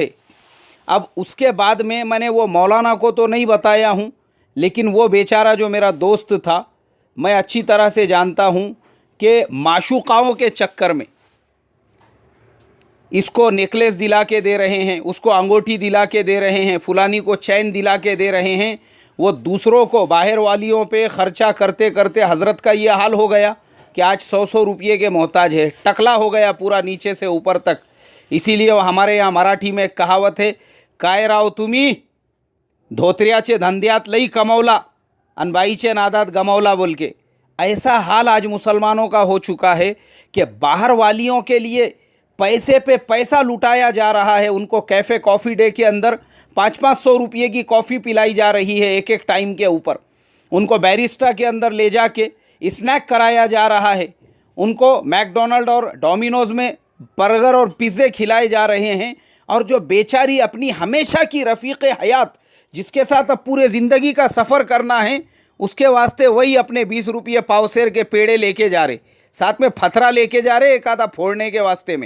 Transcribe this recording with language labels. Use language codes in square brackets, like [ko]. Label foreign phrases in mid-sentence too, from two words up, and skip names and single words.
[ur] اب اس کے بعد میں نے وہ مولانا کو تو نہیں بتایا ہوں، لیکن وہ بیچارہ جو میرا دوست تھا میں اچھی طرح سے جانتا ہوں کہ معشوقاؤں کے چکر میں اس کو نیکلیس دلا کے دے رہے ہیں، اس کو انگوٹھی دلا کے دے رہے ہیں، فلانی کو چین دلا کے دے رہے ہیں، وہ دوسروں کو باہر والیوں پہ خرچہ کرتے کرتے حضرت کا یہ حال ہو گیا کہ آج 100 روپیے کے محتاج ہے، ٹکلا ہو گیا پورا نیچے سے اوپر تک۔ اسی لیے ہمارے یہاں مراٹھی میں ایک کہاوت ہے، [mr] काय राव तुम्ही धोत्र्याचे धंद्यात लई कमवला आणि बाईचे नादात गमावला [ur] بول کے. ایسا حال آج مسلمانوں کا ہو چکا ہے کہ باہر والیوں کے لیے پیسے پہ پیسہ لٹایا جا رہا ہے، ان کو کیفے کافی ڈے کے اندر 500 روپیے کی کافی پلائی جا رہی ہے ایک ٹائم کے اوپر، ان کو بیرسٹا کے اندر لے جا کے اسنیک کرایا جا رہا ہے، ان کو میک ڈونلڈ اور ڈومینوز میں برگر اور پیزے کھلائے جا رہے ہیں، اور جو بیچاری اپنی ہمیشہ کی رفیق حیات جس کے ساتھ اب پورے زندگی کا سفر کرنا ہے، اس کے واسطے وہی اپنے 20 روپیے پاؤ سیر کے پیڑے لے کے جا رہے، ساتھ میں پھترا لے کے جا رہے ایک آدھا پھوڑنے کے واسطے میں۔